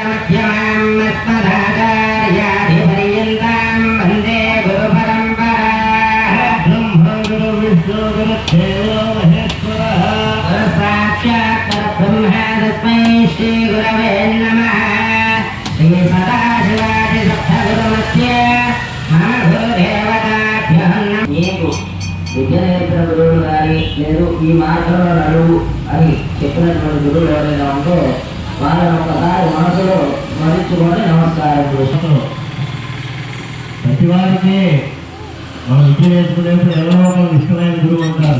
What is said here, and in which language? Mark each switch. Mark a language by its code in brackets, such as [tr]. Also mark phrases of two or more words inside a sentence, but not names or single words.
[sa] मध्यमामस्मदाचार्याधिपर्यन्तां वन्दे गुरुपरम्पराः ब्रह्मगुरुविष्णुगुरुदेवो महेश्वरः साक्षात् परब्रह्म तस्मै श्रीगुरवे नमः श्रीसदाशिवादिसप्तगुरुमध्ये मम गुरुदेवताभ्यः नमः [te] విద్యానేత్ర గురువులు కానీ లేదు ఈ మార్గంలో నడువు అని చెప్పినటువంటి గురువులు ఎవరైనా ఉంటే వాళ్ళని ఒకసారి మనసులో స్మరించుకొని నమస్కారం చేసుకుంటాం. ప్రతి వారికి మనం విద్య నేర్చుకునేప్పుడు ఎవరో ఒకరు ఇష్టమైన గురువు ఉంటారు.